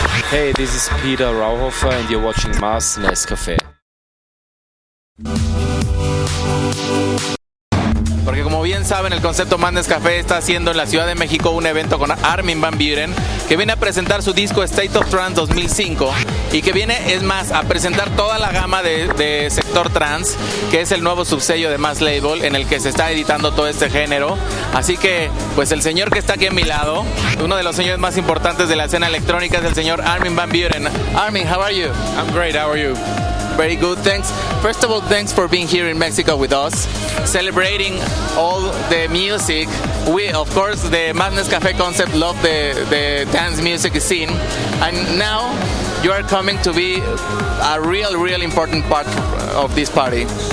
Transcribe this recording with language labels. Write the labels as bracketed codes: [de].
[en] Hey, this is Peter Rauhofer and you're watching Más NESCAFE. [es] Porque como bien saben, el concepto Más NESCAFE está haciendo en la Ciudad de México un evento con Armin van Buuren, que viene a presentar su disco State of Trance 2005 y que viene, es más, a presentar toda la gama de sector trance, que es el nuevo subsello de Más Label en el que se está editando todo este género. Así que, pues el señor que está aquí a mi lado, uno de los señores más importantes de la escena electrónica, es el señor Armin van Buuren. [en] Armin, how are you? I'm great, how are you? Very good, thanks. First of all, thanks for being here in Mexico with us, celebrating all the music. We, of course, the Más NESCAFE concept love the dance music scene, and now you are coming to be a real important part of this party.